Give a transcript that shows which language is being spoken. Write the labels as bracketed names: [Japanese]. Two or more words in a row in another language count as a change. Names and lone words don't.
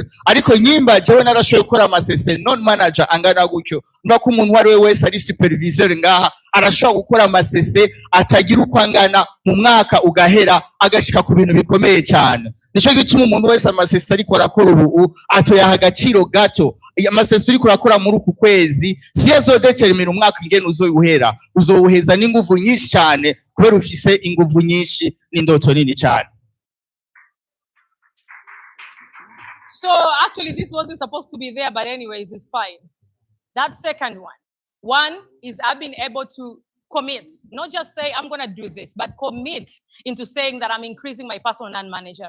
[Rundi] Ariko nyimba jewe narashoboye gukora amasese [English] non manager [Rundi] angana gutyo, mva ko umuntu wari wese ari superviseur ngaha arashobora gukora amasese atagira uko angana mu mwaka ugahera agashika ku bintu bikomeye cyane. Nico gituma umuntu wese amasese ariko arakora ubu atoyaha agaciro gato. Amasese uriko urakora muri uku kwezi si azodetermina umwaka ingene uzoyuhera, uzowuheza n'inguvu nyinshi cyane kubera ufise inguvu nyinshi n'indoto nini cyane. [English] So actually, this wasn't supposed to be there, but anyways, it's fine. That second one. One is I've been able to commit, not just say I'm going to do this, but commit into saying that I'm increasing my personal non-manager.